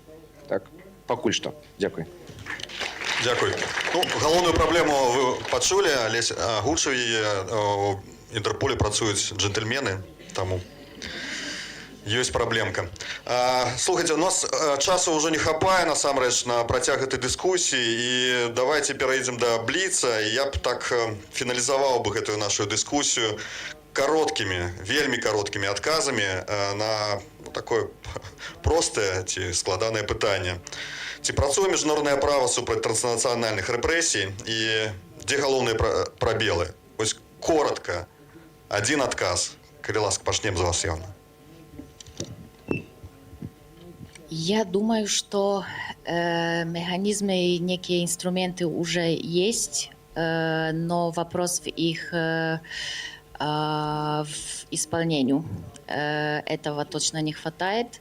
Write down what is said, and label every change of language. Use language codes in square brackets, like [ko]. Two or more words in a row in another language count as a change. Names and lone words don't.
[uk] Так, поки що. Дякую. Дякую. Ну, головную проблему ви почули, Олесь озвучив її. В Інтерполі працюють джентльмени, тому [ru] есть проблемка. [be] Слухайте, у нас часу уже не хапае, насамрэч, на працяг этой дыскусіі, і [ru] давайте перейдем [be] до бліца. Я б так фіналізаваў бы гэтую нашу дыскусію кароткімі, вельмі кароткімі адказамі на такое простае ці складанае пытанне. Ці працуе міжнароднае права супраць транснацыянальных рэпрэсій і дзе галоўныя прабелы? Вось коротка, один адказ. Калі ласка, пачнем з вас, Яна. [ru] Я думаю, что механизмы и некие инструменты уже есть, но вопрос в их в исполнении. Этого точно не хватает.